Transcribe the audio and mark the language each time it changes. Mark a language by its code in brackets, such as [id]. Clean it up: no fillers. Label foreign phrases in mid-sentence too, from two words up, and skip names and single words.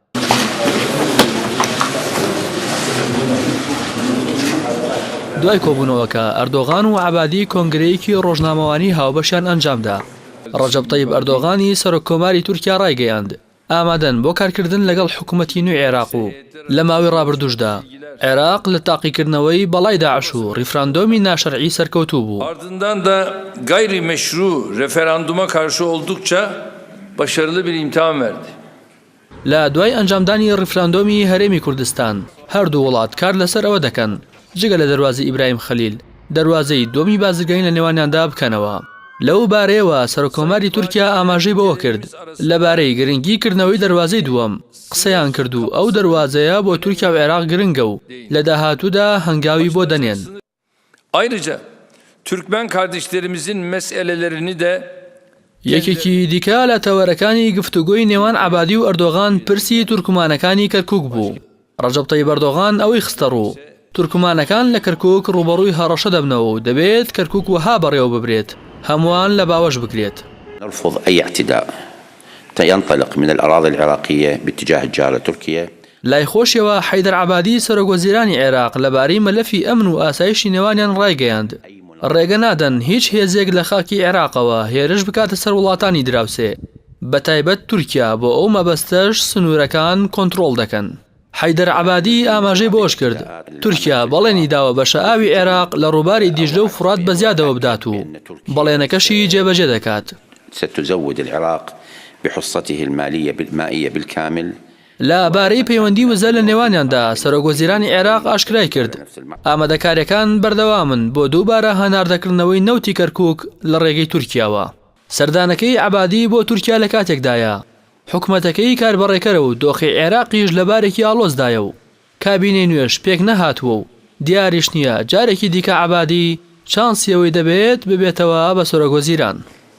[ckb] دوای کۆبوونەوەکە ئەردۆغان و عەبادی کۆنگرەیەکی ڕۆژنامەوانی هاوبەشیان ئەنجامدا. ڕەجەب تەیب ئەردۆغانی سەرۆککۆماری تورکیا ڕایگەیاند ئامادەن بۆ کارکردن لەگەڵ حکوومەتی نوێی عێراق و لە ماوەی ڕابردووشدا عێراق لە تاقیکردنەوەی بەڵای داعش و ریفراندۆمی ناشەرعی سەرکەوتوو بوو. [tr] Ardından da gayrimeşru referanduma karşı oldukça başarılı bir imtihan verdi. [ckb] لە دوای ئەنجامدانی ریفراندۆمی هەرێمی کوردستان هەردوو وڵات کار لەسەر ئەوە دەکەن جگە لە دەواازەی ئیبراهیم خەلیل دەواازەی دۆمی بازرگانی لە نێوانیاندا بکەنەوە. لەو بارەیەوە سەرۆککۆماری تورکیا ئاماژەی بەوە کرد لەبارەی گرنگیکردنەوەی دەواازەی دووەم قسەیان کرد و ئەو دەواازەیە بۆ تورکیا و عێراق گرنگە و لە داهاتوودا هەنگاوی بۆ دەنێن. [tr] Ayrıca Türkmen kardeşlerimizin meselelerini de [ckb] یەکێکی دیکە لە تەوەرەکانی گفتوگۆی نێوان عەبادی و ئەردۆغان پرسی تورکمانەکانی کەرکووک بوو. ڕەجەب تەیب ئەردۆغان ئەوەی خستە ڕوو تورکمانەکان لە کەرکووک ڕوبەڕووی هەڕەشە دەبنەوە و دەبێت کەرکووک وەها بەڕێوە ببرێت، هەمووان لە باوەش بکرێت. [ar] نرفض أي اعتداء ينطلق من الأراضي العراقية باتجاه الجارة تركيا. [ckb] لای خۆشیەوە حەیدەر عەبادی سەرۆکوەزیرانی عێراق لەبارەی مەلەفی ئەمن و ئاسایشی نێوانیان ڕایگەیاند ڕێگە نادەن هیچ هێزێک لە خاکی عێراقەوە هێرش بکاتە سەر وڵاتانی دراوسێ، بەتایبەت تورکیا بۆ ئەو مەبەستەش سنوورەکان کۆنتڕۆڵ دەکەن. حەیدەر عەبادی ئاماژەی بۆش کرد تورکیا بەڵێنی داوە بە شەئاوی عێراق لە ڕووباری دیژلە و فورات بەزیادەوە بدات و بەڵێنەکەشی جێبەجێ دەکات. [ar] ستزود العراق بحصته المائية بالكامل. [ckb] لە بارەی پەیوەندی وزە لە نێوانیاندا سەرۆکوەزیرانی عێراق ئاشکرای کرد ئامادەکاریەکان بەردەوامن بۆ دووبارە هەناردەکردنەوەی نەوتی کەرکووک لە ڕێگەی تورکیاوە. سەردانەکەی عەبادی بۆ تورکیا لە کاتێکدایە حکومەتەکەی کاربەڕێکەرە و دۆخی عێراقیش لە بارێکی ئاڵۆزدایە و کابینەی نوێش پێک نەهاتووە و دیاریش نییە جارێکی دیکە عەبادی چانسیەوەی دەبێت ببێتەوە بە سەرۆکوەزیران.